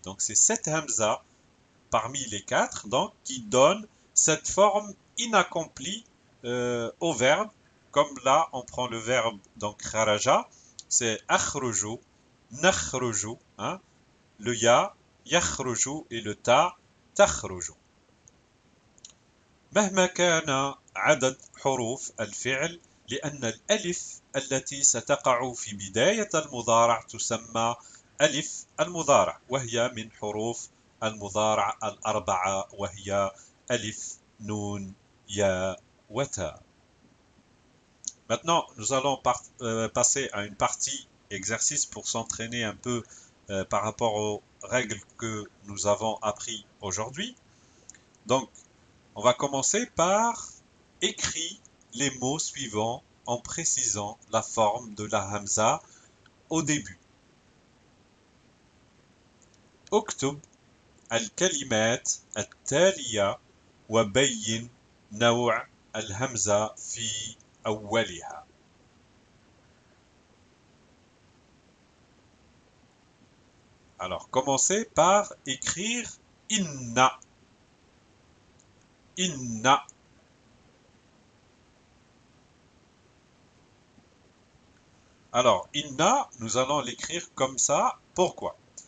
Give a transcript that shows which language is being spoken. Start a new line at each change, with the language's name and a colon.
French: Donc c'est cette hamza parmi les 4 donc, qui donne cette forme inaccomplie au verbe. Comme là, on prend le verbe donc kharaja, c'est akhruju, nakhruju, le ya, yakhruju et le ta, takhruju.
Arabic: مهما كان عدد حروف الفعل لأن الألف التي ستقع في بداية المضارع تسمى ألف المضارع وهي من حروف المضارع 4 وهي ألف نون ya wa ta.
French: Maintenant, nous allons passer à une partie exercice pour s'entraîner un peu par rapport aux règles que nous avons appris aujourd'hui. Donc, on va commencer par écrire les mots suivants en précisant la forme de la hamza au début.
Arabic: اكتب الكلمات التالية وبين نوع الهمزة في أولها.
French: Alors, commencez par écrire inna. Inna. Alors, inna, nous allons l'écrire comme ça. Pourquoi?